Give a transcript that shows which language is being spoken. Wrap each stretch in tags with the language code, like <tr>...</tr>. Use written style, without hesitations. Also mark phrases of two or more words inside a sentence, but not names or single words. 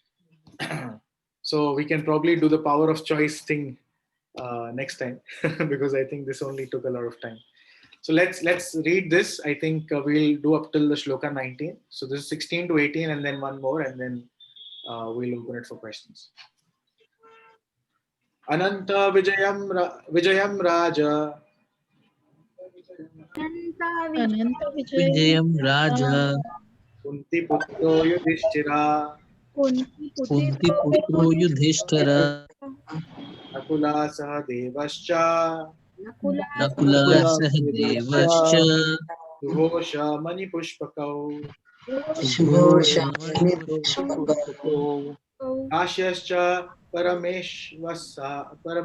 <en>So we can probably do the power of choice thing next time because I think this only took a lot of time. So let's read this. I think we'll do up till the shloka 19. So this is 16 to 18 and then one more and then we'll open it for questions.</en> <sa>Ananta Vijayam Raja. Ananta Vijayam Raja. Kunti Putro Yudhishthira. Kunti Putro Yudhishthira. Nakula Sahadevascha. Nakula Sahadevascha. Sughosha Mani Pushpakau. Sughosha Mani Pushpakau. Kashyascha Parameshvasa.</sa>